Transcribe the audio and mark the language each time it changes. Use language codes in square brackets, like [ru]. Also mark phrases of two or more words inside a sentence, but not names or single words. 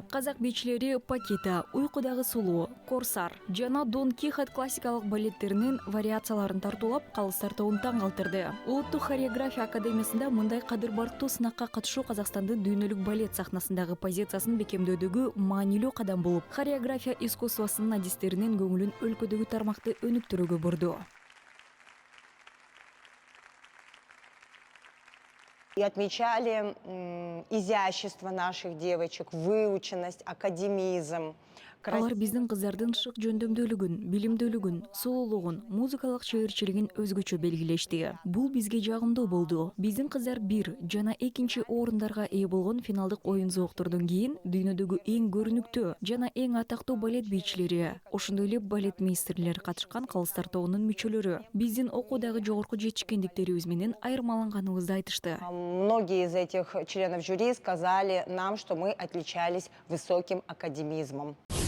[ky] Казак бийчилери Пакита, Уйкудагы сулуу, Корсар жана Дон Кихот классикалык балеттеринин вариацияларын тартуулап, калыстар тобун таң калтырды. Улуттук хореография академиясында мындай кадыр барктуу сынакка катышуу Казакстандын дүйнөлүк балет сахнасындагы позициясын бекемдөөдөгү маанилүү кадам болуп, хореография искусствосунун адистеринин көңүлүн өлкөдөгү тармакты өнүктүрүүгө бурду. [ru] И отмечали изящество наших девочек, выученность, академизм. [ky] Алар биздин кыздардын шык жөндөмдүүлүгүн, билимдүүлүгүн, сулуулугун, музыкалык чеберчилигин өзгөчө белгилешти. Бул бизге жагымдуу болду. Биздин кыздар 1 жана 2 орундарга ээ болгон финалдык оюн зооктордон кийин дүйнөдөгү эң көрүнүктүү жана эң атактуу балет бийчилери, ошондой эле балет мейстерлер катышкан калыстар тобунун мүчөлөрү биздин окуудагы жогорку жетишкендиктерибиз менен айырмаланганыбызды айтышты. [ru] Многие из этих членов жюри сказали нам, что мы отличались высоким академизмом.